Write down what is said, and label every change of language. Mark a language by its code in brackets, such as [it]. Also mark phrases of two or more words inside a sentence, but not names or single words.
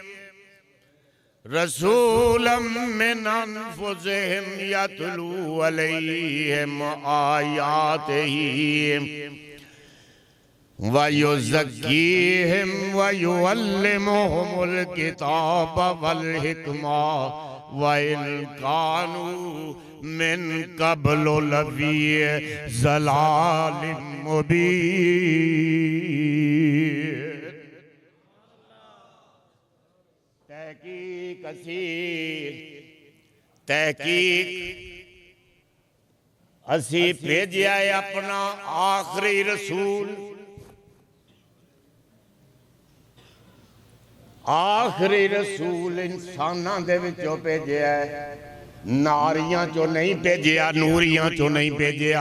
[ar] رسولا من أنفسهم يتلو عليهم آياته و يزكيهم و يعلمهم الكتاب و الحكمة و إن كانوا من قبل لفي ضلال مبين. [pa] تحقیق اسیں بھیجیا ہے اپنا آخری رسول، آخری رسول انساناں دے وچوں بھیجیا ہے، ناریاں چوں نہیں بھیجیا، نوریاں چوں نہیں بھیجیا.